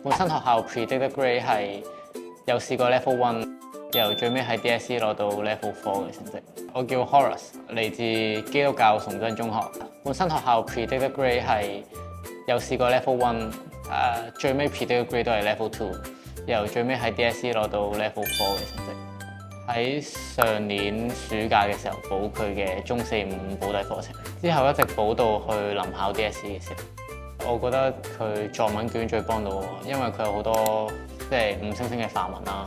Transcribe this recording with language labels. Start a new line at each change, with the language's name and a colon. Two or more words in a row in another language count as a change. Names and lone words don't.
Cantonese: 本身學校
English: predicted grade
Cantonese: 係有試過 level 1，由最尾喺 DSE 攞到 level 4嘅成績。我叫 Horace，嚟自基督教崇真中學。本身學校
English: predicted grade
Cantonese: 係有試過 level 1，最尾
English: predicted grade
Cantonese: 都係 level 2，由最尾喺 DSE 攞到 level 4嘅成績。喺上年暑假嘅時候補佢嘅中四五補底課程，之後一直補到去臨考 DSE 嘅時候，我覺得佢作文卷最幫到我，因為佢有好多即係5星星嘅範文啦。